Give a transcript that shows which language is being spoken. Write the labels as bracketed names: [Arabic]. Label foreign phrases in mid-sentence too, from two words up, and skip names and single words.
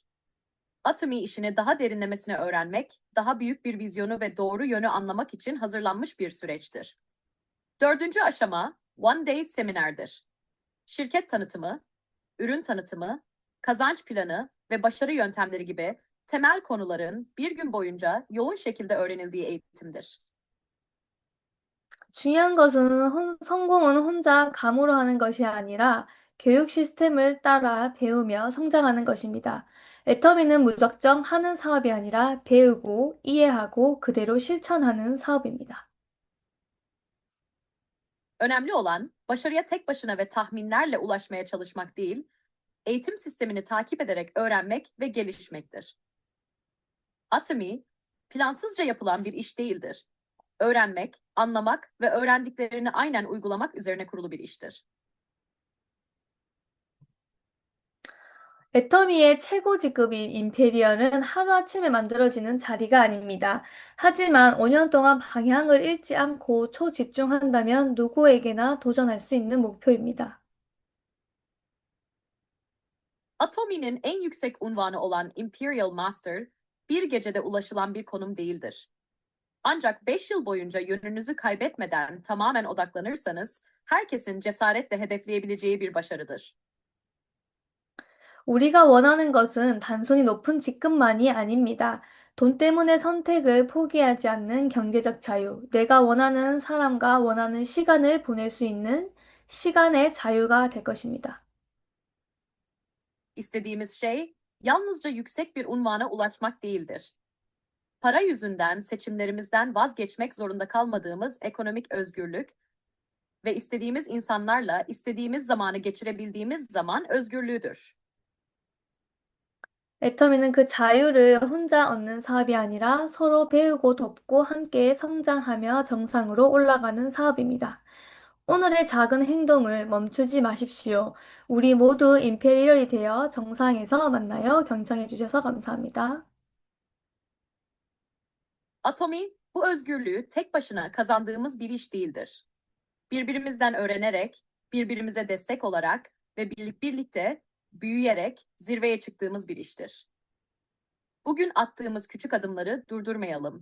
[Turkish] Atomi işini daha derinlemesine öğrenmek, daha büyük bir vizyonu ve doğru yönü anlamak için hazırlanmış bir süreçtir. Dördüncü aşama One Day Seminer'dir. Şirket tanıtımı, ürün tanıtımı, kazanç planı ve başarı yöntemleri gibi temel konuların bir gün boyunca yoğun şekilde öğrenildiği eğitimdir. [Korean] 중요한 것은 성공은 혼자 감으로 하는 것이 아니라 교육 시스템을 따라 배우며 성장하는 것입니다. 애터미는 무작정 하는 사업이 아니라 배우고 이해하고 그대로 실천하는 사업입니다. [Turkish] Önemli olan başarıya tek başına ve tahminlerle ulaşmaya çalışmak değil, eğitim sistemini takip ederek öğrenmek ve gelişmektir. Atomi, plansızca yapılan bir iş değildir. Öğrenmek, anlamak ve öğrendiklerini aynen uygulamak üzerine kurulu bir iştir. [Korean] 애터미의 최고 직급인 임페리얼은 하루아침에 만들어지는 자리가 아닙니다. 하지만 5년 동안 방향을 잃지 않고 초집중한다면 누구에게나 도전할 수 있는 목표입니다. [Turkish] Atomi'nin en yüksek unvanı olan Imperial Master, bir gecede ulaşılan bir konum değildir. Ancak 5 yıl boyunca yönünüzü kaybetmeden tamamen odaklanırsanız, herkesin cesaretle hedefleyebileceği bir başarıdır. [Korean] 우리가 원하는 것은 단순히 높은 직급만이 아닙니다. 돈 때문에 선택을 포기하지 않는 경제적 자유, 내가 원하는 사람과 원하는 시간을 보낼 수 있는 시간의 자유가 될 것입니다. [Turkish] İstediğimiz şey, yalnızca yüksek bir unvana ulaşmak değildir. Para yüzünden seçimlerimizden vazgeçmek zorunda kalmadığımız ekonomik özgürlük ve istediğimiz insanlarla istediğimiz zamanı geçirebildiğimiz zaman özgürlüğüdür. [Korean] 애터미는 그 자유를 혼자 얻는 사업이 아니라 서로 배우고 돕고 함께 성장하며 정상으로 올라가는 사업입니다. 오늘의 작은 행동을 멈추지 마십시오. 우리 모두 임페리얼이 되어 정상에서 만나요. 경청해 주셔서 감사합니다. [Turkish] Atomi, bu özgürlüğü tek başına kazandığımız bir iş değildir. Birbirimizden öğrenerek, birbirimize destek olarak ve birlikte büyüyerek zirveye çıktığımız bir iştir. Bugün attığımız küçük adımları durdurmayalım.